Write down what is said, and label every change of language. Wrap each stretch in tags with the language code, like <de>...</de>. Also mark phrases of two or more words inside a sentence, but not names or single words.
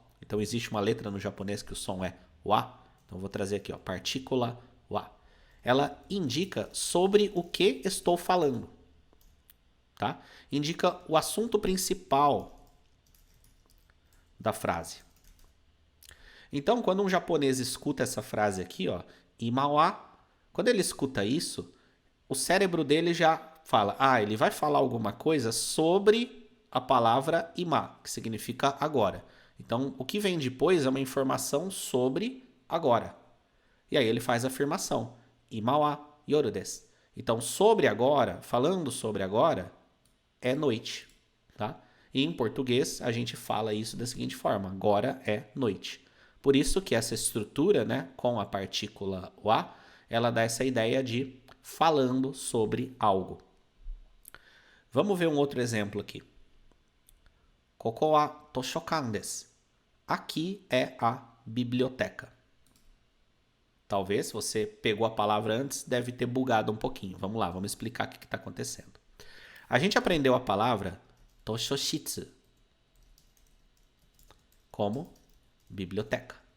<pt>Então existe uma letra no japonês que o som é wa. Então eu vou trazer aqui, ó, partícula wa. Ela indica sobre o que estou falando, tá? Indica o assunto principal da frase. Então, quando um japonês escuta essa frase aqui, ó,</pt> <ja>ima wa,</ja> <pt>quando ele escuta isso, o cérebro dele já fala, ele vai falar alguma coisa sobre a palavra ima, que significa agora. Então, o que vem depois é uma informação sobre agora. E aí ele faz a afirmação.</pt> <ja>Ima wa yoru desu.</ja> <pt>Então, sobre agora, falando sobre agora, é noite, tá? E em português, a gente fala isso da seguinte forma, agora é noite. Por isso que essa estrutura, né, com a partícula wa, ela dá essa ideia de falando sobre algo. Vamos ver um outro exemplo aqui.</pt> <ja>Koko wa toshokan desu.</ja> <pt>Aqui é a biblioteca. Talvez, se você pegou a palavra antes, deve ter bugado um pouquinho. Vamos lá, vamos explicar o que está acontecendo. A gente aprendeu a palavra toshoshitsu como biblioteca.</pt>